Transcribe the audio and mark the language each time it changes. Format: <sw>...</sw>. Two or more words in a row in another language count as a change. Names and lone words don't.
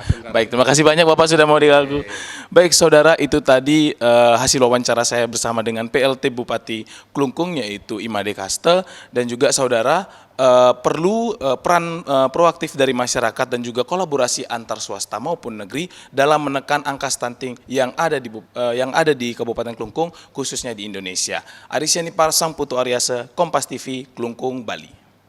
<id>Baik, terima kasih banyak Bapak sudah mau diganggu. Baik saudara, itu tadi hasil wawancara saya bersama dengan PLT Bupati Klungkung yaitu Imade Kaste, dan juga saudara perlu peran proaktif dari masyarakat dan juga kolaborasi antar swasta maupun negeri dalam menekan angka stunting yang ada di Kabupaten Klungkung khususnya di Indonesia. Arisyani Parsang Putu Aryase, Kompas TV, Klungkung, Bali.</id>